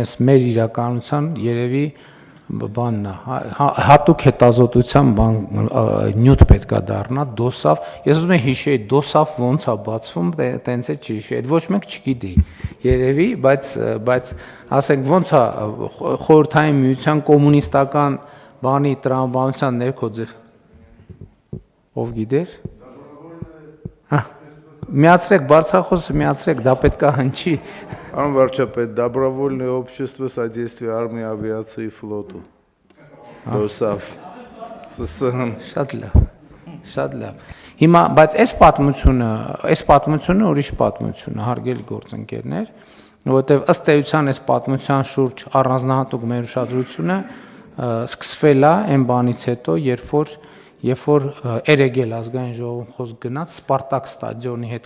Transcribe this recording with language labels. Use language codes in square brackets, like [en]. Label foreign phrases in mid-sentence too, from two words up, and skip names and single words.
[hy] Այս մեր իրականության երևի բանն է, հատուկ հետազոտության բան նյութ պետքա դառնա, դոսաֆ, ես ուզում եմ հիշեի, դոսաֆ ոնց է բացվում, տենց է չի, այդ ոչ մեկ չգիտի, երևի, բայց ասենք ոնց է խորհրդային միության կոմունիստական բանի տրամաբանության ներքո ով գիտեր։ Միացրեք բարձրախոսը, միացրեք, դա պետքա հնչի։ [ru] Пан варчапет, добровольное общество содействия армии, авиации и флоту. [hy] ԴՕՍԱՖ, ՍՍՀ։ Շատ լավ։ Հիմա, բայց այս պատմությունը ուրիշ պատմություն է, հարգելի գործընկերներ, որովհետև ըստ էության այս պատմության շուրջ առանձնահատուկ մեր ուշադրությունը սկսվել է այն բանից հետո, երբ որ Էրեգել ազգային ժողովում խոսք գնաց Սպարտակ ստադիոնի հետ